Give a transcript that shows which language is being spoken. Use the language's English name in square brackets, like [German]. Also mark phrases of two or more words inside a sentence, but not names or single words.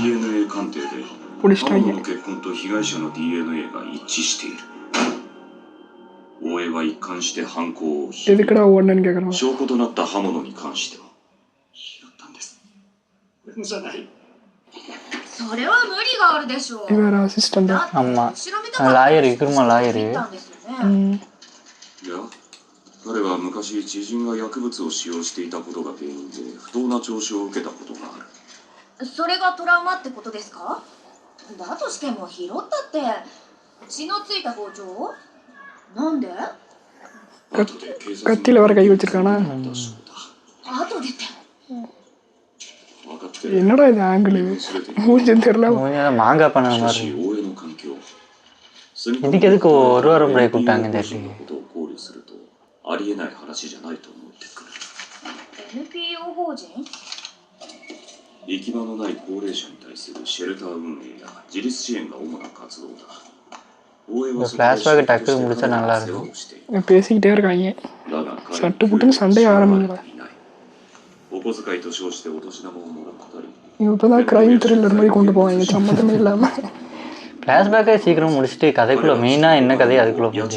[Tamil] பிடிச்சிட்டாங்க. எதுக்கடா ஓடுனேன்னு கேட்குறான். இவர் அசிஸ்டண்டா? ஆமாம், லாயர் இக்குமா லாயரு. [Japanese] 彼は昔知人が薬物を使用していたことが原因で不当な聴取を受けたことがある。それがトラウマってことですか？だとしても拾ったって血のついた包丁？なんで？ [Tamil] கத்தியில் வர கை வச்சிருக்கானா? என்னடா இது ஆங்கிள் மூஞ்சுன்னு தெரியல. மாங்காய் பண்ண மாதிரி. இதுக்கு எதுக்கு ஒரு வாரம் பிரேக் விட்டாங்க தெரியல. [Japanese] NPO 法人？行き場のない高齢者に対するシェルター運営や自立支援が主な活動だ。 [Tamil] ஃப்ளாஷ்பேக் டக்கு முடிச்சா நல்லா இருக்கும். பேசிக்கிட்டே இருக்காங்க. சட்டு புட்டுன்னு சண்டையை ஆரம்பிங்களா? இப்போ தான் [English] crime thriller [Tamil] மாதிரி கொண்டு போவாங்க, சம்மந்தமே இல்லாமல். ஃப்ளாஷ்பேக்கை சீக்கிரம் முடிச்சுட்டு கதைக்குள்ளே மெயினாக என்ன கதையை அதுக்குள்ளே போகுது.